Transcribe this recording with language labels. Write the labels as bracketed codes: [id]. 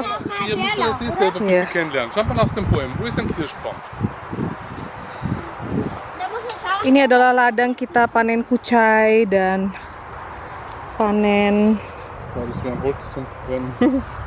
[de] Hier musst du das hier selber ein bisschen kennenlernen. Schau mal nach dem Bäumen. Wo ist ein Kirschbaum? [id] ini adalah ladang kita panen kucai dan panen [de] Da ist ein Holz zum Brennen.